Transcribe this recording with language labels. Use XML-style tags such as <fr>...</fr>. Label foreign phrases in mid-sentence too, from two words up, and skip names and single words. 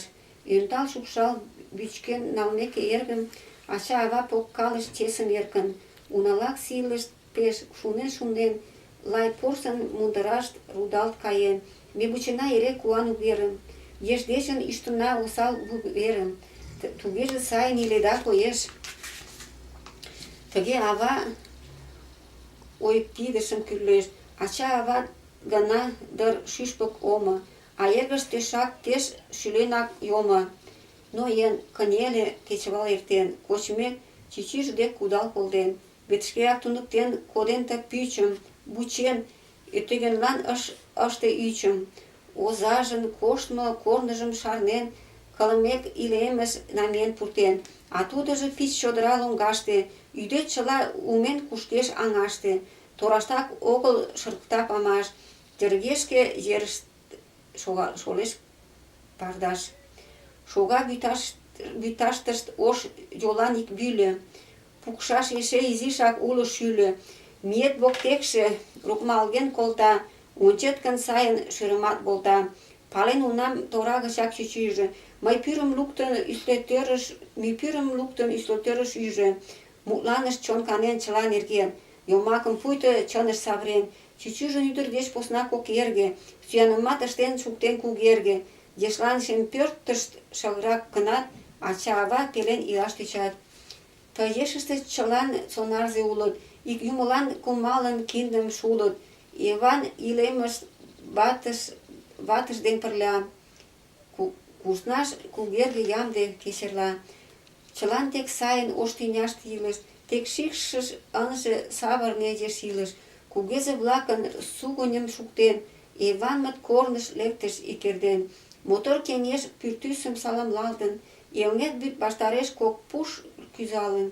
<chm>Ӧндал шупшал вӱчкен налмеке эргым, ача-ава поккалыш чесым эркын. Уналак сийлышт пеш, шунен, лай порсын мундырашт рудалт каен. Ме вучена эре куан уверым, еш дечын ӱштына осал верым. Тугеже сайын иледа, коеш. Тыге ава ойпидышым кӱрлеш. Ача-ава гына дыр шӱшпык омо, а эргышт тӧшак пеш шӱленак йомо. Ноен, кынеле кечывал эртен, кочмек, чӱчӱж дек кудал колтен. Вет шкеак туныктен коден ты пӱчым, вучен, өтөгönлан ыш ыште ӱчым. Озажын коштмо корныжым шарнен, кылымек илемыш намиен пуртен, а тудыжо пич чодыра лоҥгаште, ӱдет чыла умен кушкеш аҥаште. Тораштак огыл шыргыта памаш, тергешке ерышт шолеш пардаш. Шога вӱташтышт ош йолан ик вӱльӧ, пукшаш эше изишак уло шӱльӧ. Миет воктекше, рокмалген колта, ончет гын сайын шӱрымат волта. Пален унам тора гычак чӱчӱжӧ, мӱй пӱрым луктын ӱстелтӧрыш ӱжӧ. Мутланышт чон канен чыла нерген, йомакым пуйто чыныш савырен. Чӱчӱжын ӱдыр деч поснак ок эрге, сӱанымат ыштен шуктен кугерге. Ешлан шем пӧртышт шыгырак гынат, ача-ава пелен илаш тӧчат. Ты ешыште чылан сонарзе улыт, ик юмылан кумалын киндым шулыт. Йыван илемыш ватыж ден пырля, куснаш кугерге ямде кечерла. Чылан тек сайын ош тӱняште илыш, тек шикшыш ынже савырне еш илыш. Кугезе-влакын сугыньым шуктен, Йыванмыт корныш лектыш ик эрден. Мотор кеҥеж пӱртӱсым саламлалтын, Элнет вӱд ваштареш кок пуш кӱзалын.</chm>